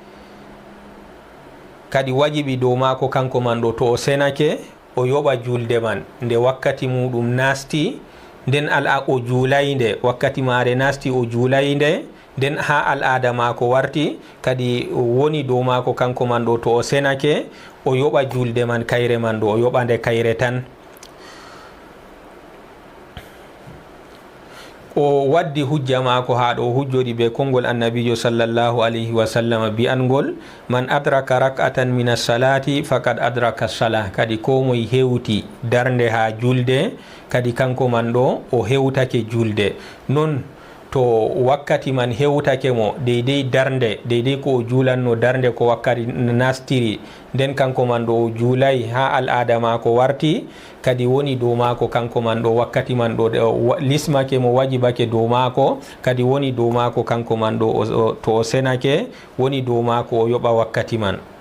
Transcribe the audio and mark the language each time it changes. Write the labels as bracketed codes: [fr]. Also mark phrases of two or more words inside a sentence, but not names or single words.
[ff] kadi wajibi dow mako kanko man ɗo to o senake o yoɓa julde man nde wakkati muɗum nasti nden o juulayde wakkati mare nasti o juulayde nden ha al'ada mako warti kadi woni dow mako kanko man ɗo to o senake o yoɓa julde man kayre man ɗo o yoɓa nde kayre tan o waddi hujja mako ha ɗo hujjodi be konngol annabijo [ar] صلى الله عليه وسلم [ff] bi'angol [ar] من أدرك ركعة من الصلاة فقد أدرك الصلاة [ff] kadi ko moy hewti darnde ha julde kadi kanko man ɗo o hewtake julde non to wakkati man hewtake mo deydey darnde deydey ko o juulanno darnde ko wakkati nastiri nden kanko man ɗo o juulay ha al'ada mako warti kadi woni dow mako kanko man ɗo wakkati man ɗo lismake mo wajibake dow mako kadi woni dow mako kanko man ɗo to o senake woni dow mako o yoɓa wakkati man